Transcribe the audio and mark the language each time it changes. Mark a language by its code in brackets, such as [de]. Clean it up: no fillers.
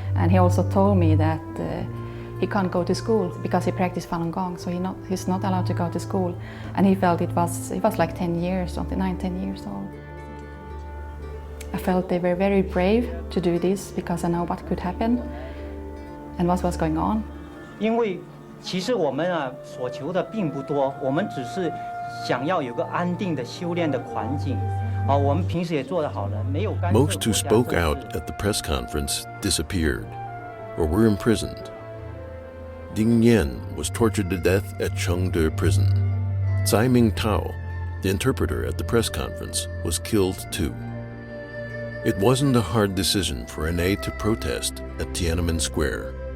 [en] And he also told me that he can't go to school because he practiced Falun Gong, so he's not allowed to go to school. And he felt he was like 10 years, something, 9-10 years old. I felt they were very brave to do this because I know what could happen and what was going on. [zh] 因为其实我们所求的并不多，我们只是想要有个安定的修炼的环境。我们平时也做得好了，没有干涉。 [en] Most who spoke out at the press conference disappeared or were imprisoned. Ding Yan was tortured to death at Chengde prison. Tsai Ming-tao, the interpreter at the press conference, was killed too. It wasn't a hard decision for Rene to protest at Tiananmen Square.